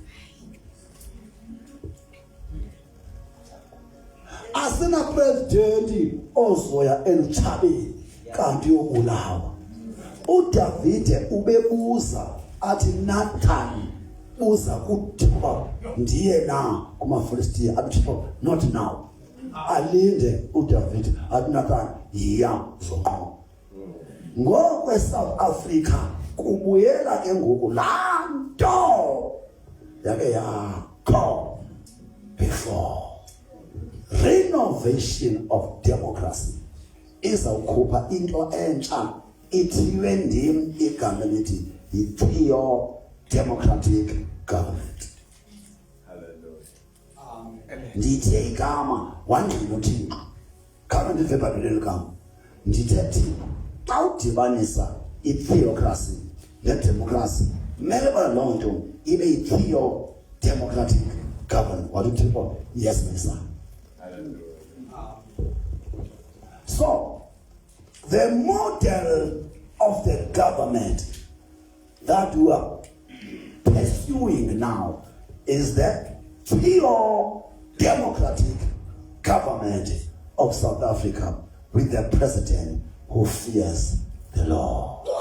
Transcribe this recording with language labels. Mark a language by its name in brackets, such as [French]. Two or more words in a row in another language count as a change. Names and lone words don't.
[Xhosa] Asina president ozoya eluchabeni kanti uyobulawa. uDavide ubebuza athi Nathan uza kuThixo ndiye na kumaFilistiya athi [English] not now. [Xhosa] Alinde uDavide athi Nathan iya zoqo. Ngokwe South Africa kubuyela ke ngoku laa nto yake yakho [English] before renovation of democracy [Xhosa] izawukhupha into entsha ithiwe ndim igama lithi yi- [English] pure democratic government. [Xhosa] Hallelujah. Ndithe igama wandina uThixo khona ndive babeleli igama ndithe Thixo xa udibanisa i-theocracy ne-democracy kumele bana loo nto ibe yi- [English] pure democratic government. [Xhosa] Wathi uThixo [English] yes my son. So the model of the government that we are pursuing now is the pure democratic government of South Africa with the president who fears the law.